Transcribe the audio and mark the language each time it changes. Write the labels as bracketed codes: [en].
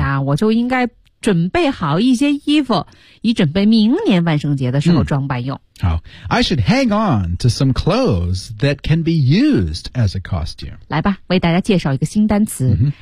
[zh] 哎呀我就应该准备好一些衣服以准备明年万圣节的时候装扮用。 Mm. 好 [en] ,I should hang on to some clothes that can be used as a costume. [zh] 来吧为大家介绍一个新单词、